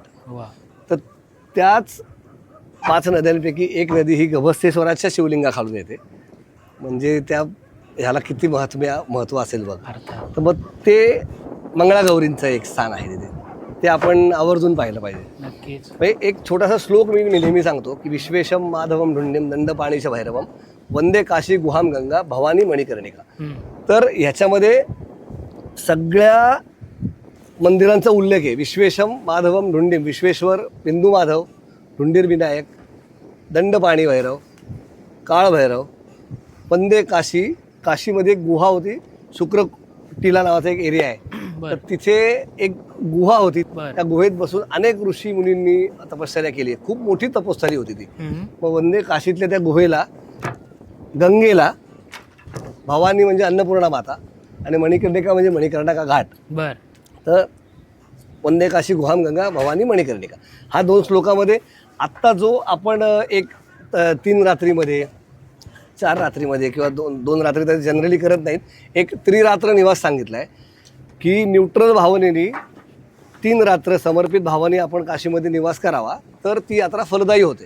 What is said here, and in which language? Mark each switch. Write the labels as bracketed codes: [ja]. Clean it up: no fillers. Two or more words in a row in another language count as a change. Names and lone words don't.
[mr] तर त्याच 5 नद्यांपैकी एक नदी ही गभस्थेश्वराच्या शिवलिंगाखालून येते. म्हणजे ह्याला किती महत्त्व असेल बघ. तर मग ते मंगळागौरींचं एक स्थान आहे तिथे, ते आपण आवर्जून पाहिलं पाहिजे. नक्कीच. एक छोटासा श्लोक मी नेहमी सांगतो की [sa] विश्वेशम माधवम ढुंडिम दंडपाणीच भैरवम वंदे काशी गुहाम गंगा भवानी मणिकर्णिका. [mr] तर ह्याच्यामध्ये सगळ्या मंदिरांचा उल्लेख आहे. [sa] विश्वेशम माधवम ढुंडिम, [mr] विश्वेश्वर, बिंदू माधव, ढुंडीर विनायक, दंडपाणी भैरव, काळ भैरव, [sa] वंदे काशी. [mr] काशीमध्ये एक गुहा होती, शुक्रटिला नावाचा एक एरिया आहे. तर तिथे एक गुहा होती. त्या गुहेत बसून अनेक ऋषी मुनींनी तपश्चर्या केली. खूप मोठी तपश्चर्या होती ती. मग वंदे काशीतल्या त्या गुहेला, गंगेला भवानी म्हणजे अन्नपूर्णा माता आणि मणिकर्णिका म्हणजे मणिकर्णिका घाट. बर. तर [sa] वंदे काशी गुहाम गंगा भवानी मणिकर्णिका [mr] हा 2 श्लोकामध्ये आत्ता जो आपण एक 3 रात्रीमध्ये, 4 रात्रीमध्ये किंवा 2 रात्री तर जनरली करत नाहीत, एक त्रिरात्र निवास सांगितला आहे की न्यूट्रल भावनेने 3 रात्र समर्पित भावाने आपण काशीमध्ये निवास करावा तर ती यात्रा फलदायी होते.